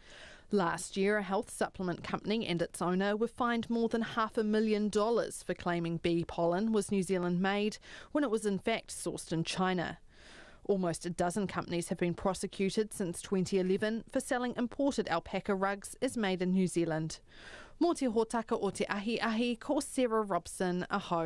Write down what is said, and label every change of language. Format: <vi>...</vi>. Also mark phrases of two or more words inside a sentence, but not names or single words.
<en>Last year, a health supplement company and its owner were fined more than $500,000 for claiming bee pollen was New Zealand made when it was in fact sourced in China. Almost a dozen companies have been prosecuted since 2011 for selling imported alpaca rugs as made in New Zealand.</en> <mi>Mō te hōtaka o te ahi, ko Sarah Robson, aho.</mi>